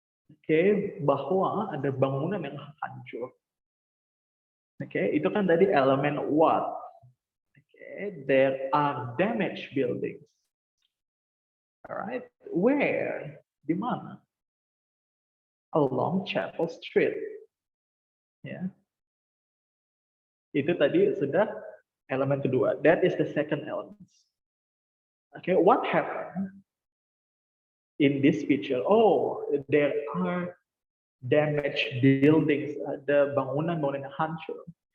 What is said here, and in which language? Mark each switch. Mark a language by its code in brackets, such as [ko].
[id] Oke, bahwa ada bangunan yang hancur. Oke, itu kan tadi elemen what. [en] Oke, there are damaged buildings. Alright, where? [id] Di mana? [en] Along Chapel Street. Ya. [id] Itu tadi sudah elemen kedua. [en] That is the second element. Okay, what happened in this picture? Oh, there are damaged buildings. [id] Ada bangunan-bangunan yang hancur.